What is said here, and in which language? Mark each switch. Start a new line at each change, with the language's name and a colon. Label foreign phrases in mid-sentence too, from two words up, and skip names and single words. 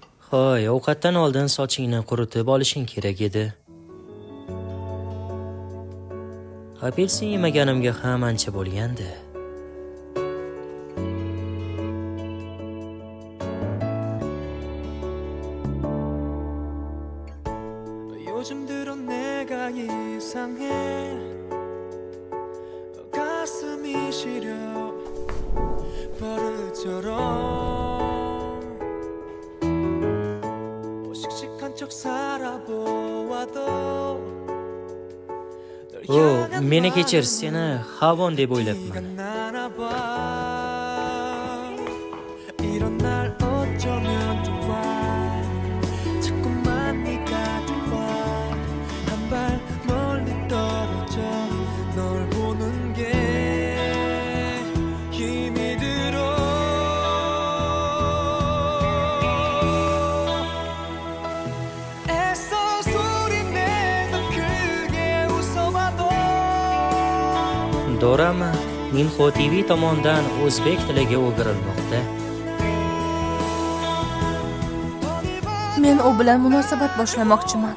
Uzbek: Hoy, ovqatdan oldin sochingni quritib olishing kerak edi. Apelsin yemaganimga ham ancha bo'lgandi.
Korean: 요즘 들어 내가 이상해 가슴이 시려 버릇처럼 씩씩한 척 살아보아도 널
Uzbek: O,
Korean: 향한
Uzbek: meni kechir,
Korean: 마음은
Uzbek: seni Havon deb
Korean: 기가
Uzbek: o'ylabman.
Korean: 나나 봐. 이런 날 어쩌면 좋아 자꾸만 네가 좋아 한 발 멀리 떨어져 널 보는 게 힘이 들어 애써 소리내서 크게 웃어봐도
Uzbek: Dorama Minho TV tomonidan o'zbek tiliga o'girilmoqda. Men u bilan munosabat boshlamoqchiman.